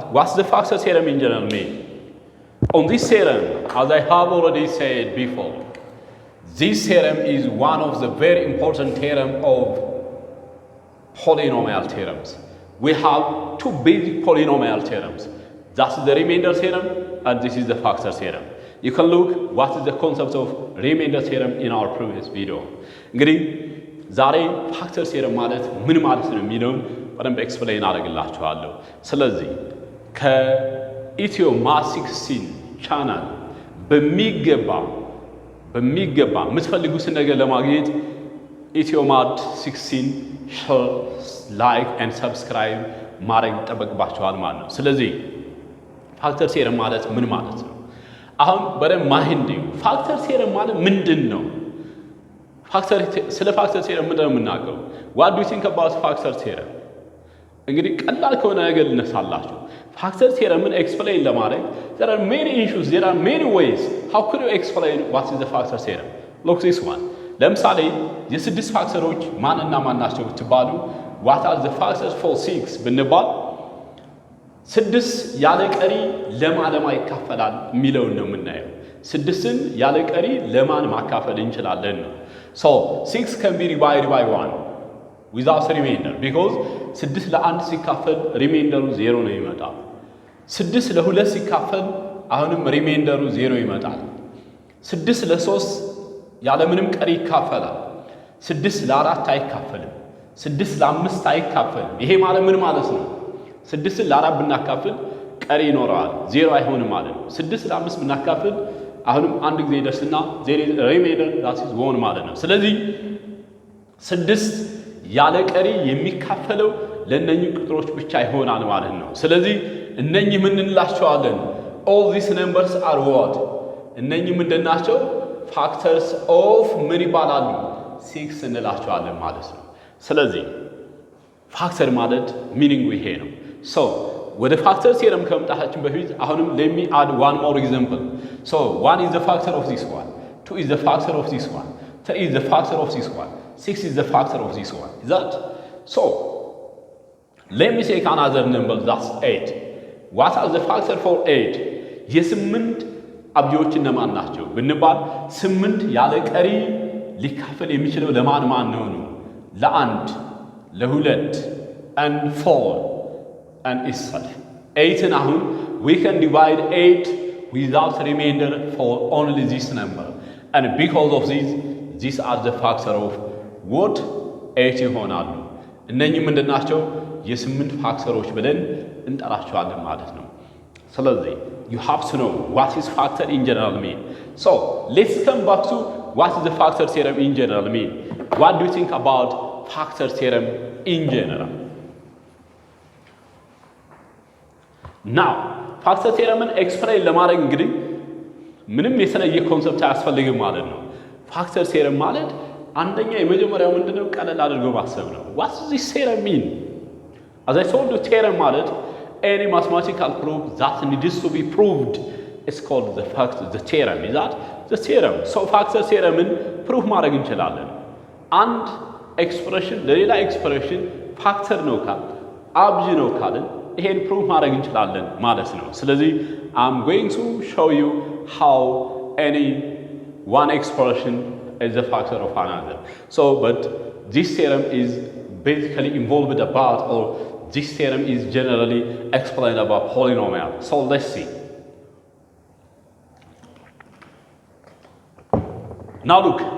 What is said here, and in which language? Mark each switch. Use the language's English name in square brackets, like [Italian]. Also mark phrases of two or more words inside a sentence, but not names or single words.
[English] What's the factor theorem in general mean? On this theorem, as I have already said before, this theorem is one of the very important theorems of polynomial theorems. We have two basic polynomial theorems. That's the remainder theorem and this is the factor theorem. You can look what is the concept of remainder theorem in our previous video. [Amharic] እንግዲህ ዛሬ [English] factor theorem [Amharic] ማለት ምን ማለት ነው የሚለውን በደንብ ኤክስፕሌን አደርግላችኋለሁ። ስለዚህ ከኢትዮ ማት 16 ቻናል በሚገባ የምትፈልጉትን ነገር ለማግኘት ኢትዮ ማት 16 [English] share like and subscribe [Amharic] ማድረግ ይጠበቅባችኋል ማለት ነው። ስለዚህ [English] factor theorem [Amharic] ማለት ምን ማለት ነው? አሁን በደንብ [English] mind factor theorem [Amharic] ማለት ምንድን ነው? ስለ [English] factor theorem [Amharic] ምንድን ነው የምናውቀው? [English] what do you think about factor theorem? [Amharic] እንግዲህ ቀላል ከሆነ ነገር ልነሳላችሁ። [English] factor theorem explain ለማድረግ there are many issues, there are many ways. How could you explain what is the factor theorem? Look this one. [Amharic] ለምሳሌ የስድስት ፋክተሮች ማንና ማን ናቸው ብትባሉ [English] what are the factors for 6 [Amharic] ብንባል ስድስት ያለ ቀሪ ለማን ይካፈላል የሚለውን ነው የምናየው። ስድስትን ያለ ቀሪ ለማን ማካፈል እንችላለን ነው። [English] So 6 can be divided by 1 without remainder because [Amharic] ስድስት ለአንድ ሲካፈል ሪሜይንደሩ 0 ነው ይመጣል። ስድስት ለሁለት ሲካፈል አሁንም ሪሜይንደሩ 0 ይመጣል። ስድስት ለሶስት ያለ ምንም ቀሪ ይካፈላል። ስድስት ለአራት አይካፈልም። ስድስት ለአምስት አይካፈልም። ይሄ ማለት ምን ማለት ነው? ስድስትን ለአራት ብናካፍል ቀሪ ይኖረዋል 0 አይሆንም ማለት ነው። ስድስት ለአምስት ብናካፍል አሁንም አንድ ጊዜ ይደርስና ሪሜይንደር [English] that is 1 [Amharic] ማለት ነው። ስለዚህ ስድስት ያለ ቀሪ የሚካፈለው ለነኚህ ቁጥሮች ብቻ ይሆናል ማለት ነው። ስለዚህ እነኚህ ምን እንላቸዋለን? [English] all these numbers are what? [Amharic] እነኚህ ምንድን ናቸው? [English] factors of [Amharic] ምን ይባላሉ? 6 እንላቸዋለን ማለት ነው። ስለዚህ ፋክተር ማለት ሚኒንጉ ይሄ ነው። so ወደ ፋክተር ቴረም ከመምጣታችን በፊት አሁንም [English] let me add one more example. so 1 is the factor of this one, 2 is the factor of this one, 3 is the factor of this one, 6 is the factor of this one. Is that? So let me take another number, that's 8. What are the factor for 8? [Amharic] የስምንት አብጆች እነማን ናቸው ብንባል ስምንት ያለ ቀሪ ሊካፈል የሚችለው ለማን ነው ነው? ለአንድ ለሁለት [English] and 4 and itself 8 አሁን we can divide 8 without remainder for only this number and because of this these are the factor of what 8 [Amharic] ይሆናሉ። እነኚህ ምንድናቸው? የስምንት ፋክተሮች ብለን እንጠራቸዋለን ማለት ነው። ስለዚህ [English] you have to know what is factor in general mean. So let's come back to what is the factor theorem in general mean. What do you think about factor theorem in general? Now factor theorem explain [Amharic] ለማድረግ እንግዲህ ምንም የተለየ ኮንሰፕት አያስፈልግም ማለት ነው። [English] factor theorem [Amharic] ማለት አንደኛ የመጀመሪያው ምንድነው? ቀለል አድርገው ማሰብ ነው። [English] what does this theorem mean? as I told you theorem ማለት any mathematical proof that needs to be proved is called the theorem. Is that the theorem? So factor theorem proof [Amharic] ማድረግ እንችላለን። አንድ ኤክስፕሬሽን ለሌላ ኤክስፕሬሽን ፋክተር ነው ካል አብዥ ነው ካል ይሄን ፕሩፍ ማድረግ እንችላለን ማለት ነው። ስለዚህ [English] I'm going to show you how any one expression is a factor of another. So but this theorem is basically involved about or this theorem is generally explained about polynomial. So let's see. Now look.